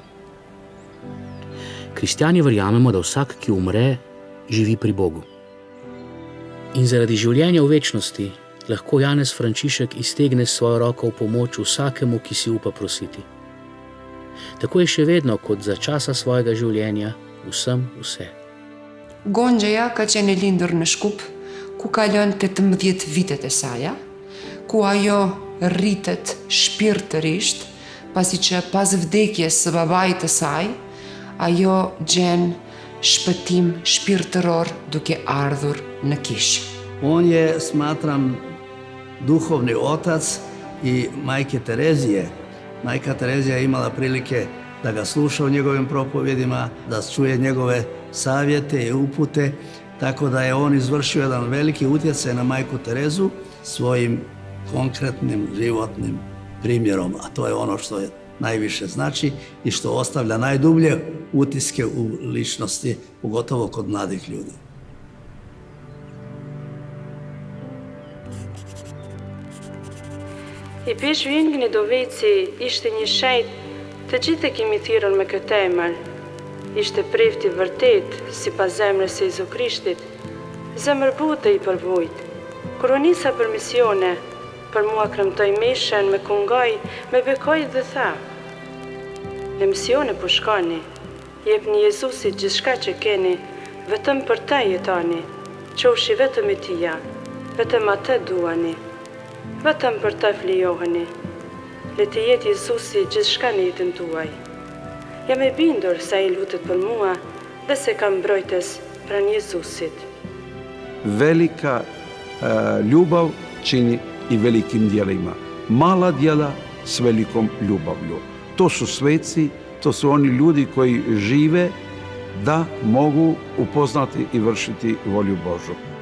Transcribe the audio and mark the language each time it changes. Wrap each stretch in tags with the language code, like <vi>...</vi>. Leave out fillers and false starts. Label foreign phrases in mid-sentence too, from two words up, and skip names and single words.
<sl>Kristjani verjamemo, da vsak, ki umre, živi pri Bogu. In zaradi življenja v večnosti lahko Janez Frančišek iztegne svojo roko v pomoč vsakemu, ki si upa prositi. Tako je še vedno, kot za časa svojega življenja, vsem vse.</sl> <sq>Gonxhaja ka qenë e lindur në Shkup, ku ka lënë 18 vitet e saj, ku ajo rritet shpirtërisht, pasi që pas vdekjes së babait të saj, ajo gjen shpëtim shpirtëror duke ardhur në Kish.</sq> <hr>On je, smatram, duhovni otac i majke Terezije. Majka Terezija je imala prilike da ga sluša u njegovim propovjedima, da čuje njegove savjete i upute, tako da je on izvršio jedan veliki utjecaj na majku Terezu svojim konkretnim životnim primjerom, a to je ono što je najviše znači i što ostavlja najdublje utiske u ličnosti, pogotovo kod mladih ljudi.</hr> <sq>I peshvin Gnidoveci ishte një shenjt të gjithë e kemi thirrur me këtë emër. Ishte prefti vërtet sipas zemrës së Jezu Krishtit, zemër butë i përvojt. Kur u nisa për misione, për mua kremtoi meshen me kungoj, me bekoj dhe tha: "Në misione po shkoni, jepni Jezusit gjithçka që keni, vetëm për ta jetoni. Qofshi vetëm i Tija, vetëm atë duani. Vetëm për ta flijoheni. Le të jetë Jezusi gjithçka në jetën tuaj. Jam e bindur se ai lutet për mua dhe se kam mbrojtës pranë Jezusit."</sq> <hr>Velika ljubav čini i velikim djelima. Mala djela s velikom ljubavlju. To su sveci, to su oni ljudi koji žive da mogu upoznati i vršiti volju Božju.</hr>